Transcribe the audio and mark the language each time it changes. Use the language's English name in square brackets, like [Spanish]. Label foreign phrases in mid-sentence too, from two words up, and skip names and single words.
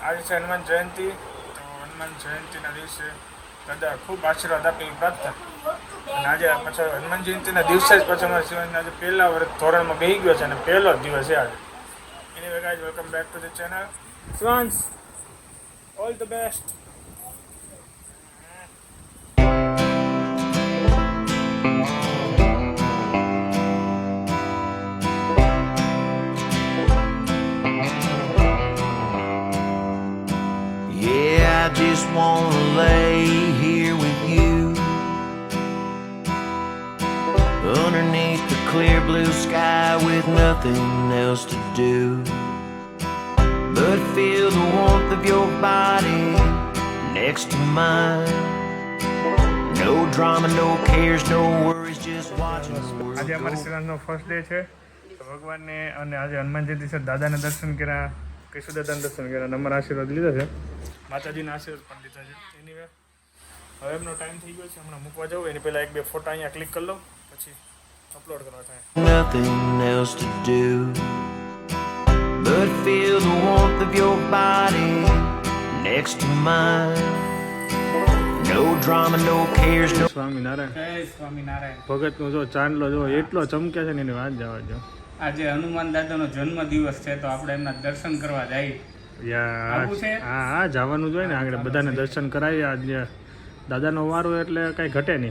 [Gujarati] આજે છે હનુમાન જયંતિ, તો હનુમાન જયંતિના દિવસે દાદા ખૂબ આશીર્વાદ આપી પ્રાર્થના। અને આજે પાછળ હનુમાન જયંતિના દિવસે જ પછી અમારે શિવાંશ આજે પહેલા વર્ષ ધોરણમાં બેસી ગયો છે અને પહેલો જ દિવસ છે આજે। [English] Anyway guys, welcome back to the channel. શિવાંશ, all the best। I just wanna lay here with you underneath the clear blue sky with nothing else to do but feel the warmth of your body next to mine. No drama, no cares, no worries, just watching the world [Gujarati] આજે અમારી [English] go. [Gujarati] શિવાંશનો [English] first day [Gujarati] છે, તો ભગવાનને અને આજે હનુમાન જયંતિ છે, દાદાને દર્શન કર્યા, કેશુ દાદાને દર્શન કર્યા અને અમારા આશીર્વાદ લીધા છે, માતાજીના આશીર્વાદ પણ લીધા છે। એની હવે એમનો ટાઈમ થઈ ગયો છે, હમણાં મૂકવા જવું એની પહેલાં 1-2 ફોટા અહીંયા ક્લિક કરી લો, પછી અપલોડ કરવા થાય। [English] Nothing else to do but feel the warmth of your body mine. No drama, no cares, no. [Gujarati] સ્વામિનારાયણ. જય સ્વામિનારાયણ. ભગતનો જો ચાંદલો જો એટલો ચમકે છે ને એની વાત જવા દો. આજે હનુમાન દાદાનો જન્મ દિવસ છે તો આપણે એમના દર્શન કરવા જઈએ. આવું છે? હા જવાનું જોઈએ ને આગળ બધાને દર્શન કરાવીએ. આજે દાદાનો વારો એટલે કાંઈ ઘટે નહીં.